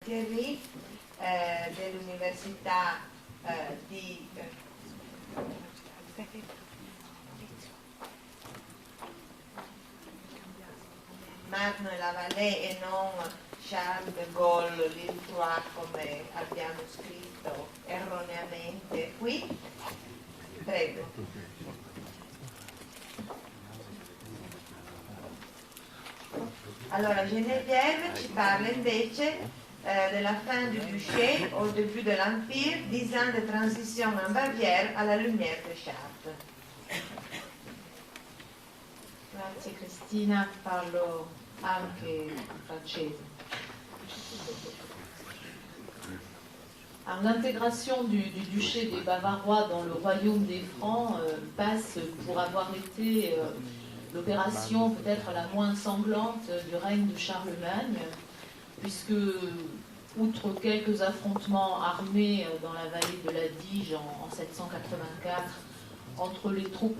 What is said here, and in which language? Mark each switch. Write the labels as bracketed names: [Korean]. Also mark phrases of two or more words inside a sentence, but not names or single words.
[Italian] Thierry dell'Università di Marne-la-Vallée e non Charles de Gaulle Lillois come abbiamo scritto erroneamente qui. Prego. Allora Geneviève ci parla invece [French] de la fin du duché au début de l'Empire, 10 ans de transition en Bavière à la lumière de Chartres. [Italian] Grazie Cristina, parlo anche francese. [French] L'intégration du duché des Bavarois dans le royaume des Francs passe pour avoir été l'opération peut-être la moins sanglante du règne de Charlemagne, puisque, outre quelques affrontements armés dans la vallée de la Dige en 784 entre les troupes